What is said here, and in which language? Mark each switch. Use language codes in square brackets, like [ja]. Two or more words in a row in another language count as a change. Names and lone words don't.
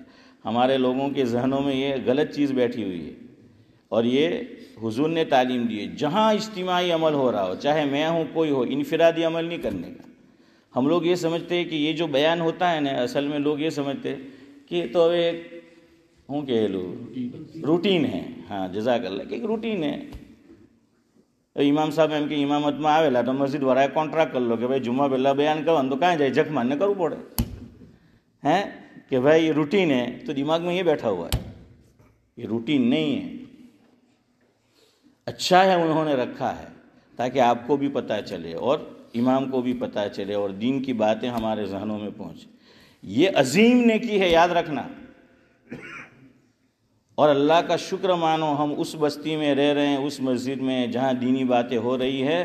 [ur] ہمارے لوگوں کے ذہنوں میں یہ غلط چیز بیٹھی ہوئی ہے، اور یہ حضور نے تعلیم دی ہے، جہاں اجتماعی عمل ہو رہا ہو، چاہے میں ہوں کوئی ہو، انفرادی عمل نہیں کرنے کا۔ ہم لوگ یہ سمجھتے ہیں کہ یہ جو بیان ہوتا ہے نا، اصل میں لوگ یہ سمجھتے ہیں کہ تو ایک ہوں کہ روٹین ہے۔ ہاں، جزاک اللہ، کہ ایک روٹین ہے۔ امام صاحب [gu] એમ કે ઇમામતમાં આવેલા તો મસ્જિદ વાળાએ કોન્ટ્રાક્ટ કરી લો કે ભાઈ જુમા પહેલાં બયાન કરવાનું તો કાંઈ જાય જખ માનને કરવું પડે, [ur] ہیں کہ بھائی یہ روٹین ہے، تو دماغ میں یہ بیٹھا ہوا ہے، یہ روٹین نہیں ہے۔ اچھا ہے انہوں نے رکھا ہے تاکہ آپ کو بھی پتہ چلے اور امام کو بھی پتہ چلے اور دین کی باتیں ہمارے ذہنوں میں پہنچے۔ یہ عظیم نیکی ہے، یاد رکھنا۔ اور اللہ کا شکر مانو، ہم اس بستی میں رہ رہے ہیں، اس مسجد میں جہاں دینی باتیں ہو رہی ہے۔